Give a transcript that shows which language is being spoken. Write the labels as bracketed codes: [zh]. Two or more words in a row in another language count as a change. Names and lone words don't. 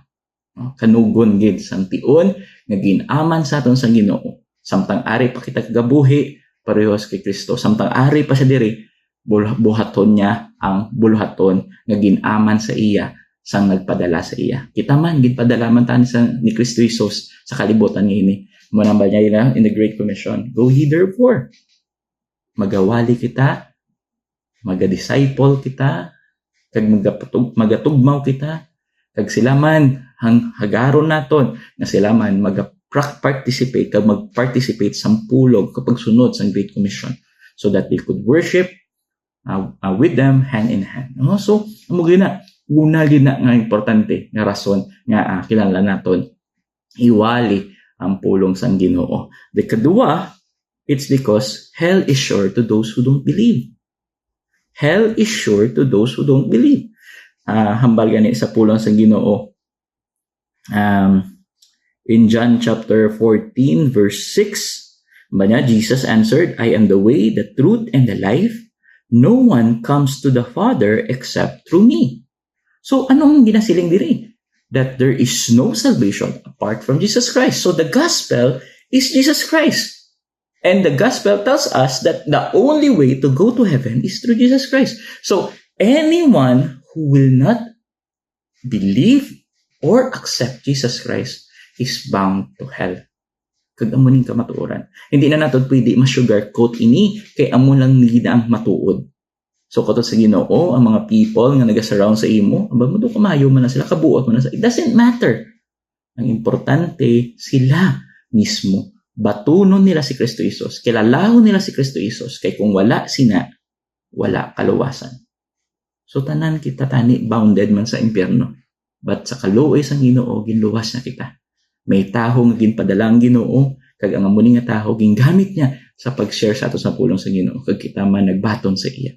[hil] Kanugon gid sang tion nga ginaman sa aton sang Ginoo, samtang ari pa kita kagabuhi parehas kay Kristo, samtang ari pa siya diri buhaton niya ang buluhaton nga ginaman sa iya sang nagpadala sa iya. Kita man gid padala man tan ni Kristo Jesus sa kalibutan niini. Mo nambal niya [en] in the Great Commission, go ye therefore, [hil] magawali kita, maga-disciple kita, kag magatugmaw kita, kag sila man hagaron naton nga sila man mag-participate kag mag-participate sa pulong kapag sunod sa Great Commission, [en] so that they could worship with them hand in hand. [hil] So amo gina una gina nga importante nga rason nga kinahanglan naton iwali ang pulong sang Ginoo. [en] The kadua, it's because hell is sure to those who don't believe. Hell is sure to those who don't believe. [hil] Hambal gani sa pulong sang Ginoo. [en] In John chapter 14 verse 6, Jesus answered, I am the way, the truth, and the life. No one comes to the Father except through me. [hil] So anong ginasiling diri? [en] That there is no salvation apart from Jesus Christ. So the gospel is Jesus Christ. And the gospel tells us that the only way to go to heaven is through Jesus Christ. So anyone who will not believe or accept Jesus Christ is bound to hell. [hil] Kag amo ning kamatuoran. Hindi na naton pwede ma-sugarcoat ini kay amo lang nida ang matuod. So kato sa Ginoo, ang mga people nga naga-surround sa imo, aba mo do kamayo man na sila, kabuot man na sila. [en] It doesn't matter. [hil] Ang importante sila mismo. Batunon nila si Kristo Jesus. Kilalahon nila si Kristo Jesus. Kay kung wala sina, wala kaluwasan. So tanan kita tani bounded man sa impyerno. But sa kaluoy sang Ginoo ginluwas na kita. May taho nga ginpadala ang Ginoo kag ang amuni nga taho gingamit niya sa pag-share sa ato sa pulong sa Ginoo kag kita man nagbaton sa iya.